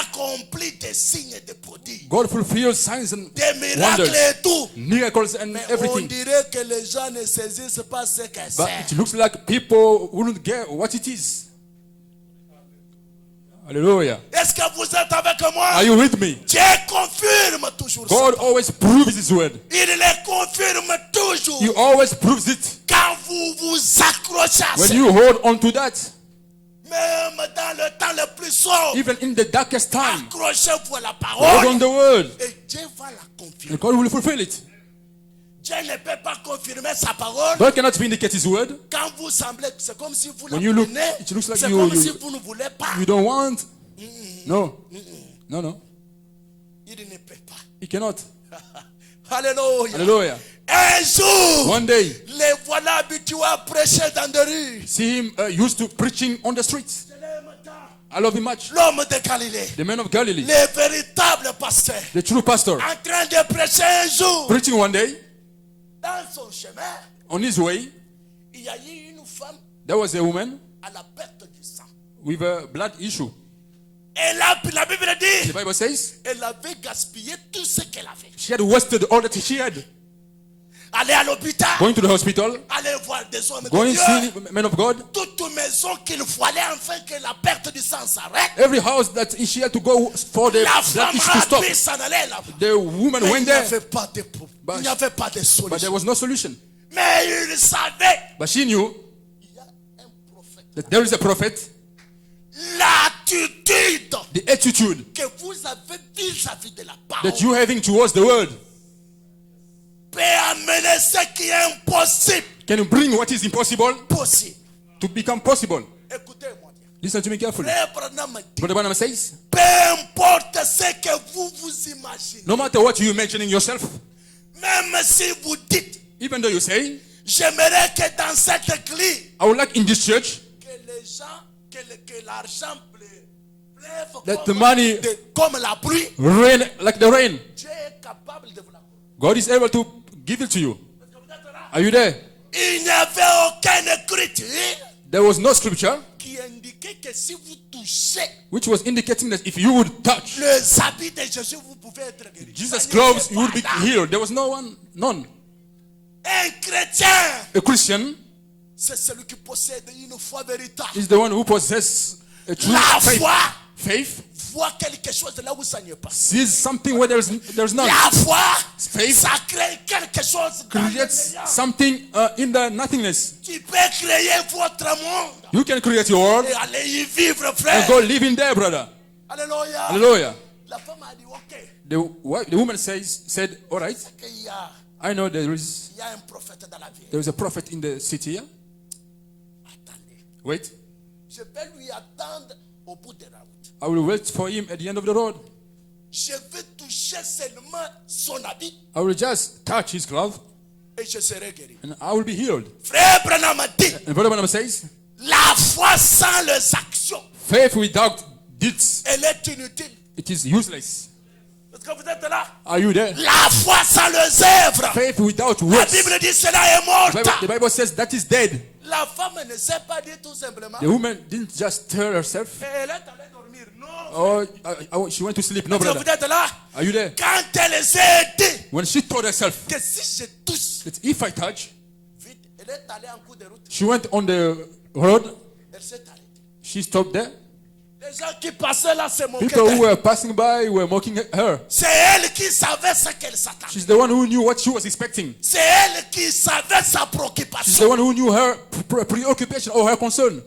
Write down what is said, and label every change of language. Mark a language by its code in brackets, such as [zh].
[fr] accomplit des signes et des prodiges, [en] God fulfills signs and [fr] des miracles [en] wonders, [fr] et tout. [en] miracles and [fr] Mais on [en] everything. [fr] dirait que les gens ne saisissent pas ce que [en] But [fr] c'est. [en] it looks like people wouldn't get what it is. Hallelujah. [fr] Est-ce que vous êtes avec moi? [en] Are you with me? [fr] Dieu confirme toujours [en] God [fr] ça. [en] always proves His word. [fr] Il les confirme toujours. [en] He always proves it. [fr] Quand vous vous accrochez à [en] When [fr] ça, [en] you hold on to that, [fr] même dans le temps le plus sombre, [en] even in the darkest time, [fr] accrochez-vous à la [en] hold [fr] parole [en] on the word. [fr] et Dieu va la confirmer. [en] And God will fulfill it. [fr] Dieu ne peut pas confirmer sa parole [en] God cannot vindicate His word. [fr] quand vous semblez, c'est comme si vous la [en] When you look, [fr] prenez, [en] it looks like [fr] c'est [en] you- [fr] comme [en] you- [fr] si vous ne voulez pas. [en] You don't want. No. No, no. [fr] Il ne peut pas. [en] He cannot. Alléluia. Hallelujah. [fr] Un jour, [en] One day, [fr] les voilà habitués à prêcher dans des rues. [en] see him used to preaching on the streets. I love him much. [fr] L'homme de Galilée, [en] The man of Galilee, [fr] le véritable pasteur, [en] the true pastor, [fr] en train de prêcher un jour, [en] preaching one day [fr] dans son chemin, [en] on his way. [fr] il y a eu une femme [en] There was a woman [fr] à la perte du sang. [en] with a blood issue. [fr] Et là, la Bible dit, [en] The Bible says [fr] elle avait gaspillé tout ce qu'elle avait. [en] she had wasted all that she had. [fr] Aller à l'hôpital, [en] Going to the hospital, [fr] aller voir des hommes de [en] going [fr] Dieu, [en] see men of God. [fr] toute maison qu'il fallait afin que la perte du sang s'arrête. [en] Every house that she had to go for the [fr] La [en] blood [fr] femme [en] issue to [fr] a [en] stop. [fr] pu s'en aller là-bas. [en] The woman [fr] Mais [en] went [fr] il n'y [en] there, [fr] avait pas de il n'y avait pas de [en] but there [fr] solution. [en] was no solution. [fr] Mais il savait, [en] But she knew [fr] il y a un prophète. [en] that there is a prophet. [fr] L'attitude [en] The attitude [fr] que vous avez vis-à-vis de la parole [en] that you having towards the word [fr] peut amener ce qui est impossible [en] can bring what is impossible [fr] possible. [en] to become possible. [fr] Écoutez-moi bien. [en] Listen to me carefully. [fr] Frère Branham dit, [en] Brother Branham says, [fr] peu importe ce que vous vous imaginez, [en] no matter what you imagining yourself, [fr] même si vous dites, [en] even though you say, [fr] j'aimerais que dans cette église, [en] I would like in this church [fr] que les gens, que l'argent pleuve [en] That [fr] comme, [en] the money- [fr] comme la pluie, [en] rain like the rain. [fr] Dieu est capable de vous la donner. [en] God is able to give it to you. [fr] Est-ce que vous êtes là? [en] Are you there? [fr] Il n'y avait aucune écriture [en] There was no scripture [fr] qui indiquait que si vous touchez [en] which was indicating that if you would touch [fr] les habits de Jésus, vous pouvez être guéri. [en] Jesus' [fr] Ça [en] clothes, [fr] n'était [en] you would [fr] pas [en] be [fr] là. [en] healed. There was none. [fr] Un chrétien, [en] A Christian [fr] c'est celui qui possède une foi véritable. [en] is the one who possesses a true [fr] La [en] faith. [fr] foi [en] Faith [fr] voit quelque chose là où ça n'y est pas. [en] sees something where there's none. [fr] La foi, [en] Faith [fr] ça crée quelque chose dans le [en] Creates [fr] néant. [en] something in the nothingness. [fr] Tu peux créer votre monde [en] You can create your world [fr] et aller y vivre, [en] and [fr] frère. [en] go live in there, brother. Alléluia. Hallelujah. [fr] La femme a dit, ok, [en] The woman said, all right, [fr] qu'il y a, [en] I know there [fr] il y a un prophète dans la ville. [en] is a prophet in the city here. [fr] Attendez, [en] Wait, [fr] je vais lui attendre au bout de la route. [en] I will wait for him at the end of the road. [fr] Je vais toucher seulement son habit [en] I will just touch his glove [fr] et je serai guéri. [en] and I will be healed. [fr] Frère Branham a dit, [en] And Brother Branham says, [fr] la foi sans les actions, [en] faith without deeds, [fr] elle est inutile. [en] it is useless. [fr] Est-ce que vous êtes là? [en] Are you there? [fr] La foi sans les œuvres, [en] Faith without [fr] la [en] works. [fr] Bible dit cela est morte. [en] The Bible says that is dead. [fr] La femme ne s'est pas dit tout simplement, [en] The woman didn't just tell herself, [fr] elle est allée dormir. Non. [en] oh, she went to sleep. No, [fr] Est-ce que vous [en] brother. [fr] êtes là? [en] Are you there? [fr] Quand elle s'est dit [en] When she told herself [fr] que si je touche, [en] that if I touch, [fr] vite, elle est allée en cours de route. [en] she went on the road, [fr] Elle s'est arrêtée. [en] she stopped there. [fr] Les gens qui passaient là se moquaient [en] People who [fr] d'elle. [en] were passing by were mocking her. [fr] C'est elle qui savait ce qu'elle s'attendait. [en] She's the one who knew what she was expecting. [fr] C'est elle qui savait sa [en] She's the [fr] préoccupation. [en] one who knew her preoccupation or her concern.